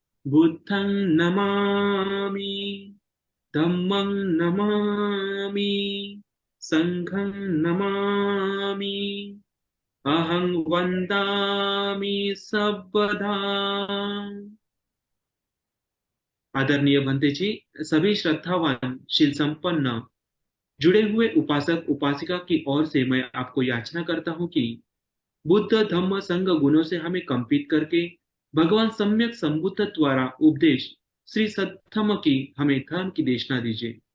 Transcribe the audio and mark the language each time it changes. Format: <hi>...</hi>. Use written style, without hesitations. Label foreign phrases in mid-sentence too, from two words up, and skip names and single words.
<pi>बुद्धं नमामि, धम्मं नमामि, संघं नमामि, अहं वन्दामि सर्वदा।</pi> <hi>आदरणीय भंते जी, सभी श्रद्धावान शील संपन्न जुड़े हुए उपासक उपासिका की ओर से मैं आपको याचना करता हूँ कि बुद्ध धम्म संघ गुणों से हमें कंपित करके भगवान सम्यक संबुद्ध द्वारा उपदेश श्री सद्धम्म की हमें धर्म की देशना दीजिए।</hi>